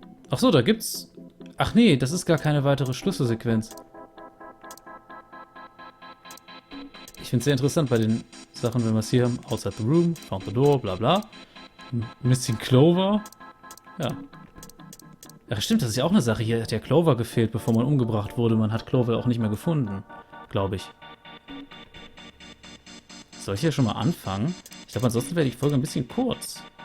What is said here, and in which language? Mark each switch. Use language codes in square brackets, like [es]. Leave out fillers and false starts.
[de] Ach so, da gibt's... Ach nee, das ist gar keine weitere Schlüsselsequenz. Ich finde es sehr interessant bei den Sachen, wenn wir es hier haben. [en] Outside the room, found the door, bla bla. Missing Clover. Ja. [de] Ach stimmt, das ist ja auch eine Sache. Hier hat ja Clover gefehlt, bevor man umgebracht wurde. Man hat Clover auch nicht mehr gefunden, glaube ich. Soll ich hier schon mal anfangen? Ich glaube, ansonsten wäre die Folge ein bisschen kurz.